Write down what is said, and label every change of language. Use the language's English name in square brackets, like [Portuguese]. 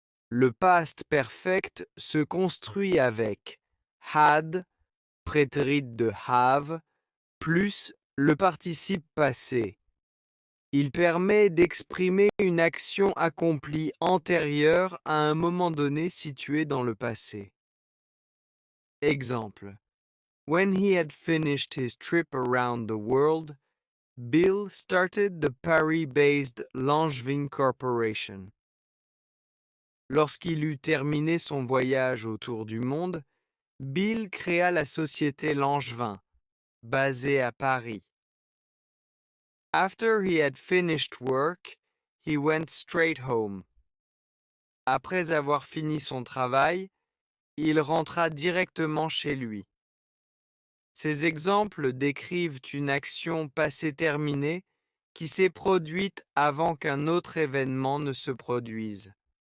[French] Le past perfect se construit avec had, prétérit de have, plus le participe passé. Il permet d'exprimer une action accomplie antérieure à un moment donné situé dans le passé. Exemple. [English] When he had finished his trip around the world, Bill started the Paris-based Langevin Corporation. [French] Lorsqu'il eut terminé son voyage autour du monde, Bill créa la société Langevin, basée à Paris. [English] After he had finished work, he went straight home. [French] Après avoir fini son travail, il rentra directement chez lui. Ces exemples décrivent une action passée terminée qui s'est produite avant qu'un autre événement ne se produise.